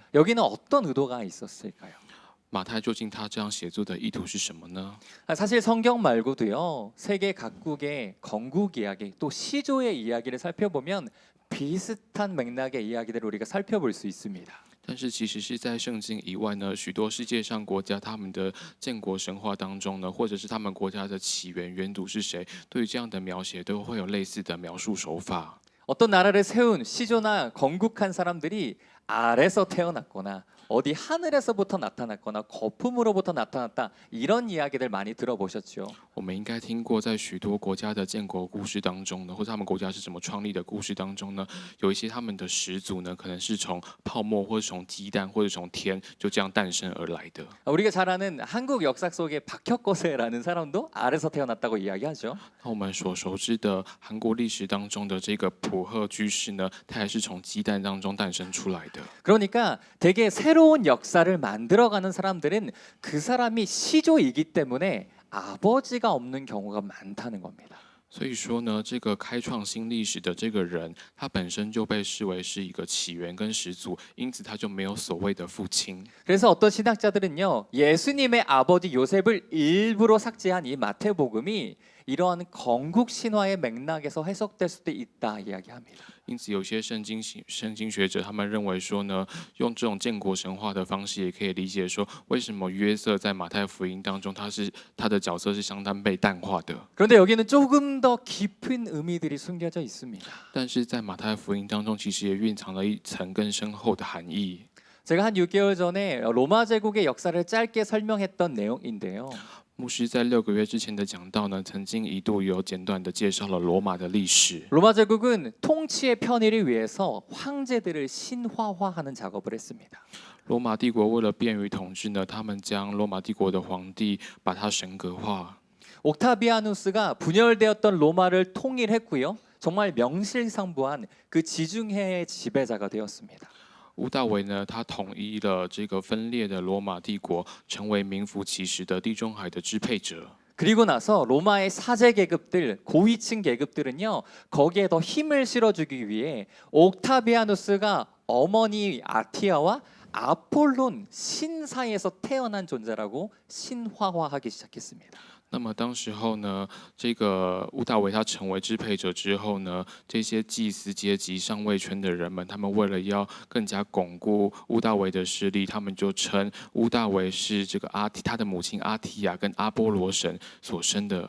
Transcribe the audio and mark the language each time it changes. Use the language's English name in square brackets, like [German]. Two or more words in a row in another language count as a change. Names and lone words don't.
[Korean] 여기는 어떤 의도가 있었을까요? [Chinese] 马太究竟他这样写作的意图是什么呢？ [Korean] 사실 성경 말고도요, 세계 각국의 건국 이야기, 또 시조의 이야기를 살펴보면 비슷한 맥락의 이야기들을 우리가 살펴볼 수 있습니다. [Chinese] 但是其实是在圣经以外呢，许多世界上国家他们的建国神话当中呢，或者是他们国家的起源源祖是谁，对于这样的描写都会有类似的描述手法。 [Korean] 어떤 나라를 세운 시조나 건국한 사람들이 아래서 태어났거나 어디 하늘에서부터 나타났거나 거품으로부터 나타났다, 이런 이야기들 많이 들어보셨죠? [Chinese] 我们应该听过，在许多国家的建国故事当中呢，或者他们国家是怎么创立的故事当中呢，有一些他们的始祖呢，可能是从泡沫，或者从鸡蛋，或者从天就这样诞生而来的。 [Korean] 우리가 잘 아는 한국 역사 속의 박혁거세라는 사람도 아래서 태어났다고 이야기하죠. [Chinese] 那我们所熟知的韩国历史当中的这个朴赫居士呢，他也是从鸡蛋当中诞生出来的。 [Korean] 그러니까 되게 새로운 역사를 만들어가는 사람들은 그 사람이 시조이기 때문에 아버지가 없는 경우가 많다는 겁니다. [Chinese] 所以说呢，这个开创新历史的这个人，他本身就被视为是一个起源跟始祖，因此他就没有所谓的父亲。 [Korean] 그래서 어떤 신학자들은요, 예수님의 아버지 요셉을 일부러 삭제한 이 마태복음이 이러한 건국 신화의 맥락에서 해석될 수도 있다 이야기합니다. [Chinese] 因此，有些圣经学者他们认为说呢，用这种建国神话的方式，也可以理解说，为什么约瑟在马太福音当中，他的角色是相当被淡化的。 [Korean] 그런데 여기는 조금 더 깊은 의미들이 숨겨져 있습니다. [Chinese] 但是在马太福音当中，其实也蕴藏了一层更深厚的含义。 [Korean] 제가 한 6개월 전에 로마 제국의 역사를 짧게 설명했던 내용인데요. [Chinese] 牧师在6个月之前的讲道呢，曾经一度有简短的介绍了罗马的历史。 [Korean] 로마 제국은 통치의 편의를 위해서 황제들을 신화화하는 작업을 했습니다. [Chinese] 罗马帝国为了便于统治呢，他们将罗马帝国的皇帝把他神格化。 [Korean] 옥타비아누스가 분열되었던 로마를 통일했고요. 정말 명실상부한 그 지중해의 지배자가 되었습니다. [Chinese] 屋大维呢，他统一了这个分裂的罗马帝国，成为名副其实的地中海的支配者。 [Korean] 그리고 나서 로마의 사제 계급들, 고위층 계급들은요, 거기에 더 힘을 실어주기 위해 옥타비아누스가 어머니 아티아와 아폴론 신 사이에서 태어난 존재라고 신화화하기 시작했습니다. [Chinese] 那么当时候呢，这个屋大维他成为支配者之后呢，这些祭司阶级上位圈的人们，他们为了要更加巩固屋大维的势力，他们就称屋大维是这个他的母亲阿提亚跟阿波罗神所生的。